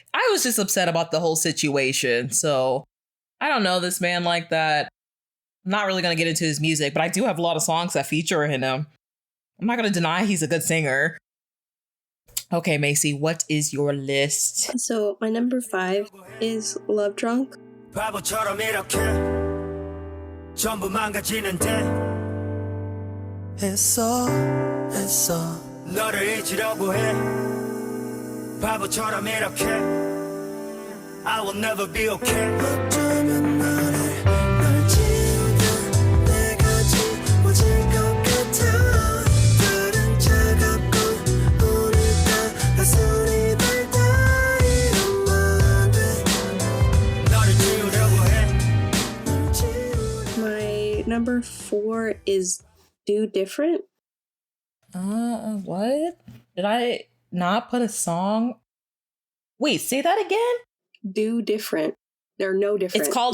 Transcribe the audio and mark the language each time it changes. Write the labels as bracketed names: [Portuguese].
[English] I was just upset about the whole situation. So I don't know this man like that. I'm not really going to get into his music, but I do have a lot of songs that feature in him. I'm not going to deny he's a good singer. Okay, Macy, what is your list? So my number 5 is Love Drunk. [Korean] 바보처럼 이렇게 전부 망가지는데 했어 너를 잊으려고 해 바보처럼 이렇게 [English] I will never be okay [Korean] 어쩌면 널 지우다 내가 지워질 것 같아 다른 차갑고 오늘따라 가슴이 달다 이러면 돼 너를 지우려고 해 [English] My number 4 is Do Different. What? Did I not put a song? Wait, say that again? Do Different. Or No Different. It's called